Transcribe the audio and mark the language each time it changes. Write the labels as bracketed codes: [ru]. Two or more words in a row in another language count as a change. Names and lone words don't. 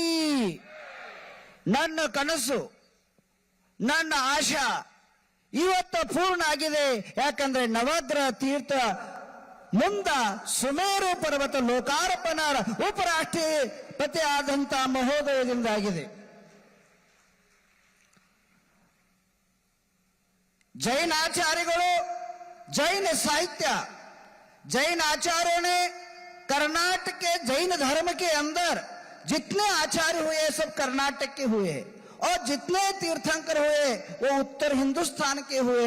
[kn] ನನ್ನ ಕನಸು, ನನ್ನ ಆಶಾ ಇವತ್ತು ಪೂರ್ಣ ಆಗಿದೆ. ಯಾಕಂದ್ರೆ ನವಗ್ರಹ ತೀರ್ಥ ಮುಂದ ಸುಮೇರು ಪರ್ವತ ಲೋಕಾರ್ಪಣ ಉಪರಾಷ್ಟ್ರಪತಿ ಆದಂತ ಮಹೋದಯದಿಂದ ಆಗಿದೆ. [hi] जैन आचार्यों, जैन साहित्य, जैन आचार्यों ने कर्नाटक के जैन धर्म के अंदर जितने आचार्य हुए सब कर्नाटक के हुए और जितने तीर्थंकर हुए वो उत्तर हिंदुस्तान के हुए.